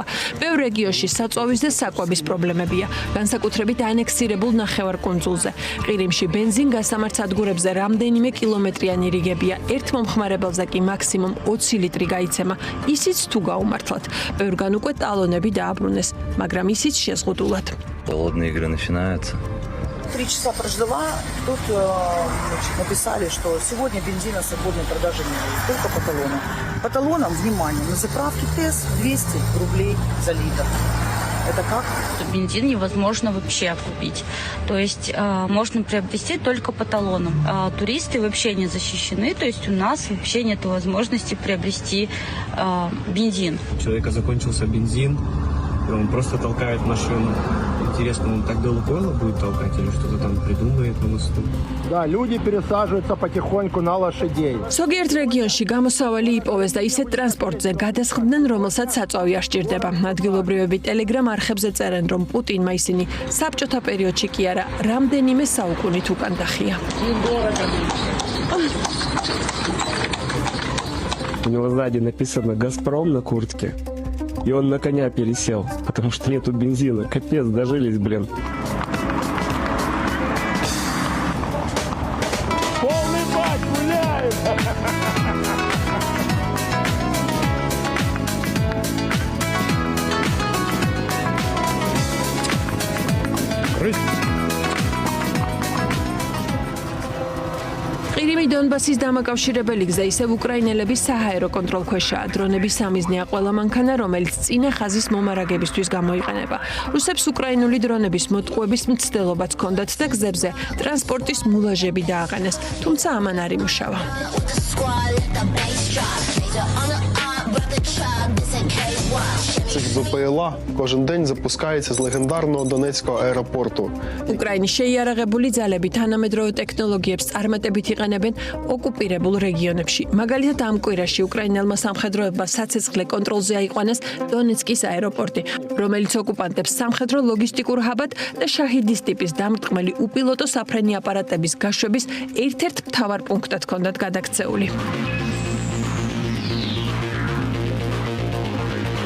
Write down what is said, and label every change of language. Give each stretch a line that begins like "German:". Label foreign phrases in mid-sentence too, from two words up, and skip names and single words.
Georgian: ბევრ რეგიონში საწვავის და საკვების პრობლემებია, განსაკუთრებით ანექსირებულ ნახევარკუნძულზე. ყირიმში ბენზინ გასამართ ადგურებზე რამდენიმე კილომეტრიანი რიგებია, ერთ მომხმარებელზე კი მაქსიმუმ 20 ლიტრი გაიცემა. ისიც თუ გაუმართლათ. ბევრგან უკვე ტალონები დააბრუნეს, მაგრამ ისიც შეზღუდულად.
Russian: Голодные игры начинаются. 3 часа прождала, тут написали, что сегодня бензина свободной продажи нет, только по талонам. По талонам, внимание, на заправке ТЭС 200 рублей за литр. Это как? Бензин невозможно вообще купить. То есть можно приобрести только по талонам. Туристы вообще не защищены, то есть у нас вообще нет возможности приобрести бензин. У человека закончился бензин, и он просто толкает машину. Интересно, он так до Лукойла будет толкать или что-то там придумает на мосту? Да, люди пересаживаются потихоньку на лошадей.
Georgian: ზოგიერთ რეგიონში გამოსავალი იპოვეს და ისეთ ტრანსპორტზე გადასხდნენ, რომელსაც საწვავი არ სჭირდება. ადგილობრივები ტელეგრამ არხებზე წერენ, რომ პუტინმა ისინი საბჭოთა პერიოდში კი არა, რამდენიმე საუკუნით უკან დახია.
Russian: У него сзади написано «Газпром» на куртке. И он на коня пересел, потому что нету бензина. Капец, дожились, блин. Полный бак гуляет!
Georgian: ყირიმი დონბასის დამაკავშირებელი გზა ისევ უკრაინელების საჰაერო კონტროლქვეშაა. დრონები სამიზნეა ყველა მანქანა, რომელიც წინა ხაზის მომარაგებისთვის გამოიყენება. რუსებს უკრაინული დრონების მოტყუების მცდელობაც ჰქონდათ და გზებზე ტრანსპორტის მულაჟები დააყენეს, თუმცა ამან არ იმუშავა.
Ukrainian: Цих БПЛА кожен день запускається з легендарного Донецького аеропорту.
Georgian: უკრაინის შეიარაღებული ძალები თანამედროვე ტექნოლოგიებს წარმატებით იყენებენ ოკუპირებულ რეგიონებში. მაგალითად, ამ კვირაში უკრაინელმა სამხედროებმა საცეცხლე კონტროლზე აიყვანეს დონეცკის აეროპორტი, რომელიც ოკუპანტებს სამხედრო ლოგისტიკურ ჰაბად და შაჰიდის ტიპის დამრტყმელი უპილოტო საფრენი აპარატების გაშვების ერთ-ერთ მთავარ პუნქტად ჰქონდათ გადაქცეული.